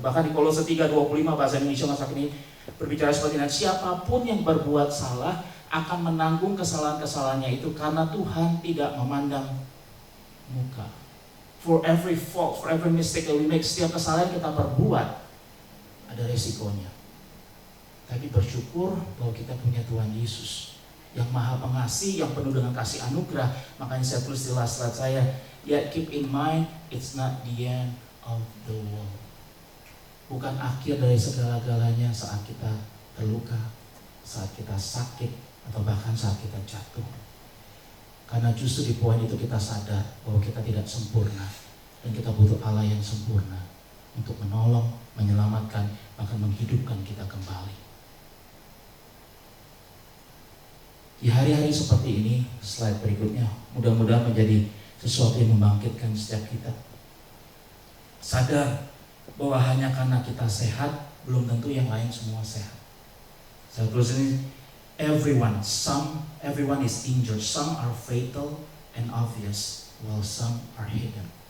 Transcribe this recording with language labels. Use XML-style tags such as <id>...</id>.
<id>Bahkan di Kolose 3:25 bahasa Indonesia masa kini berbicara seperti ini, siapapun yang berbuat salah akan menanggung kesalahan-kesalahannya itu, karena Tuhan tidak memandang muka.</id> <en>For every fault, for every mistake that we make,</en> <id>setiap kesalahan kita perbuat, ada resikonya. Tapi bersyukur bahwa kita punya Tuhan Yesus yang maha pengasih, yang penuh dengan kasih anugerah. Makanya saya tulis di</id> <en>last slide saya, yet keep in mind it's not the end of the world.</en> <id>Bukan akhir dari segala-galanya saat kita terluka, saat kita sakit, atau bahkan saat kita jatuh. Karena justru di poin itu kita sadar bahwa kita tidak sempurna dan kita butuh Allah yang sempurna untuk menolong, menyelamatkan, bahkan menghidupkan kita kembali. Di hari-hari seperti ini, slide berikutnya, mudah-mudahan menjadi sesuatu yang membangkitkan setiap kita. Sadar bahwa hanya karena kita sehat, belum tentu yang lain semua sehat. Saya tulis ini,</id> <en>everyone is injured, some are fatal and obvious, while some are hidden.</en>